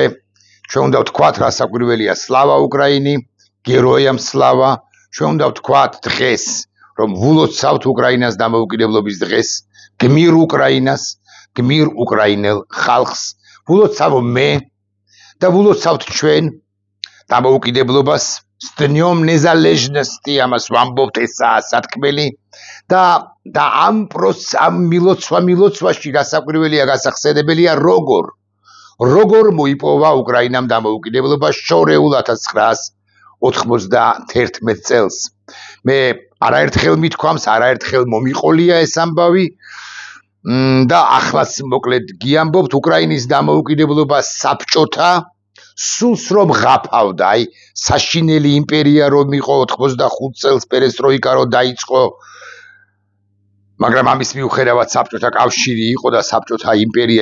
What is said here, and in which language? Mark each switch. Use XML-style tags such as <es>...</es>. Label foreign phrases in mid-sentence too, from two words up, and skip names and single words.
<ka>ჩვენ უნდა ვთქვათ, რასაკვირველია,</ka> <uk>слава Україні, героям слава.</uk> <ka>ჩვენ უნდა ვთქვათ დღეს, რომ ვულოცავთ უკრაინას დამოუკიდებლობის დღეს, გმირ უკრაინას, გმირ უკრაინელ ხალხს. ვულოცავ მე და ვულოცავთ ჩვენ დამოუკიდებლობას.</ka> <uk>С днём незалежности</uk> <ka>ამას ვამბობთ, ესაა სათქმელი და ამ მილოცვაში გასაკვირველია, გასახსენებელია როგორ მოიპოვა უკრაინამ დამოუკიდებლობა შორეულ 1991 წელს. მე არაერთხელ მithქვამს, არაერთხელ მომიყოლია ეს ამბავი და ახლაც მოკლედ გიამბობთ, უკრაინის დამოუკიდებლობა საბჭოთა სულს რომ ღაფავდა, აი საშინელი იმპერია რომ იყო 85 წელს პერესტროიკა რომ დაიწყო, მაგრამ ამის მიუხედავად საბჭოთა კავშირი იყო და საბჭოთა იმპერია</ka>